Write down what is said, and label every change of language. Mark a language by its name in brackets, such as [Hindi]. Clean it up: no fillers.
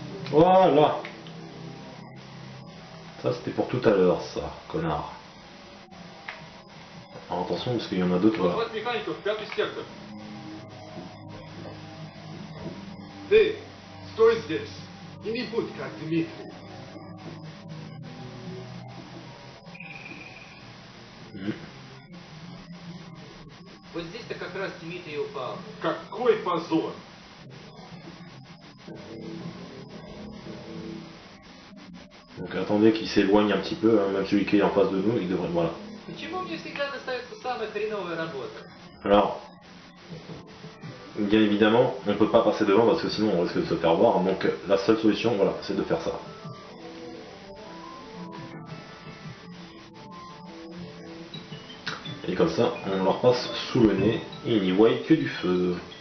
[French] Voilà. Ça c'était pour tout à l'heure, ça, connard. Alors attention parce qu'il y en a d'autres. Voilà. [Russian] Вот механиков, 5-й сектор. Ты, стой здесь и не будь как Дмитрий. Вот здесь-то как раз Дмитрий упал. Какой позор! [French] Donc attendez qu'il s'éloigne un petit peu, hein, même celui qui est en face de nous, il devrait... Voilà. [Russian] Почему мне всегда достается самая хреновая работа? [French] Alors, bien évidemment, on peut pas passer devant parce que sinon on risque de se faire voir. Donc la seule solution, voilà, c'est de faire ça. Et comme ça, on leur passe sous le nez et ils n'y voient que du feu.